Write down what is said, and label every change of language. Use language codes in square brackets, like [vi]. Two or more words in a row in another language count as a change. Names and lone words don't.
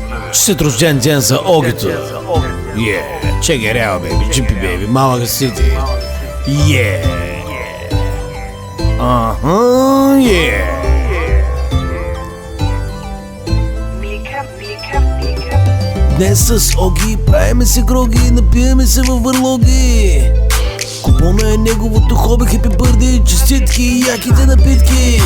[bg] Честит рожден ден за Огито. [en] Check it out, baby. Jippy baby, Malaga City. [bg] Днес с Оги правиме се гроги, напиваме се във върлоги. Купона е неговото хоби, [en] happy birthday, [bg] честитки и яките напитки.